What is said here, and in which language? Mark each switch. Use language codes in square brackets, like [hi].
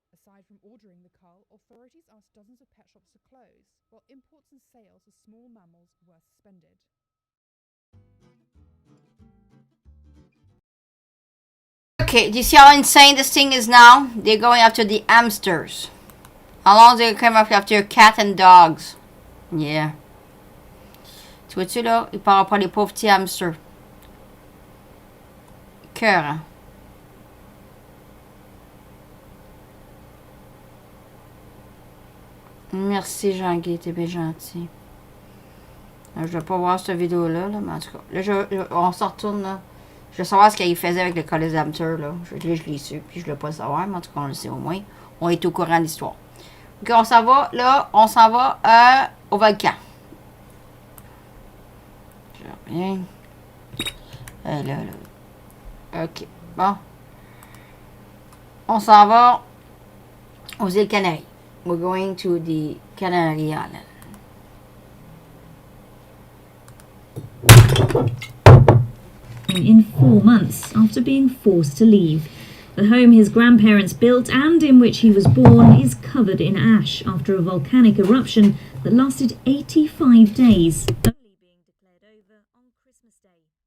[en] Aside from ordering the cull, authorities asked dozens of pet shops to close, while imports and sales of small mammals were suspended. Okay, do you see how insane this thing is now? They're going after the hamsters. How long they come after cat and dogs? [fr] Yeah. Tu vois-tu là? Ils parlent pas les pauvres petits hamsters. Cœur, hein? Merci Jean-Guy, t'es bien gentil. Je vais pas voir cette vidéo-là, là, mais en tout cas. Là, on se retourne, là. Je veux savoir ce qu'il faisait avec le collet d'amateur, là. Je l'ai su, puis je ne veux pas le savoir, mais en tout cas, on le sait au moins. On est au courant de l'histoire. OK, on s'en va, là, on s'en va au volcan. Je reviens. Là. OK, bon. On s'en va aux îles Canaries. [en] We're going to the Canary Island. In 4 months after being forced to leave. The home his grandparents built and in which he was born is covered in ash after a volcanic eruption that lasted 85 days, only being declared over on Christmas Day.